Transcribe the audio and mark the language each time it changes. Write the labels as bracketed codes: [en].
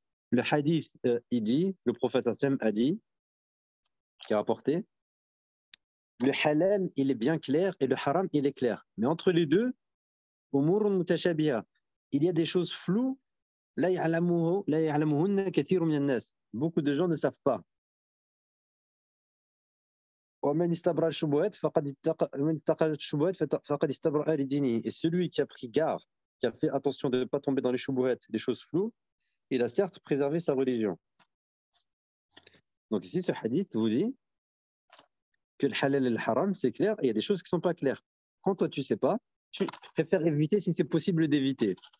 [fr] Le hadith, il dit, le prophète Hassan a dit, qui a rapporté, le halal, il est bien clair et le haram, il est clair. Mais entre les deux, [ar] umurun mutashabiha, [fr] il y a des choses floues, [ar] la ya'lamuhunna kathirun min an-nas. [fr] Beaucoup de gens ne savent pas. [ar] ومن استبرأ الشبهات فقد اتقى الشبهات فقد استبرأ لدينه. [fr] Et celui qui a pris garde, qui a fait attention de ne pas tomber dans les shubuhat, les choses floues, il a certes préservé sa religion. Donc ici, ce hadith vous dit que le halal et le haram, c'est clair, et il y a des choses qui ne sont pas claires. Quand toi, tu ne sais pas, tu préfères éviter si c'est possible d'éviter.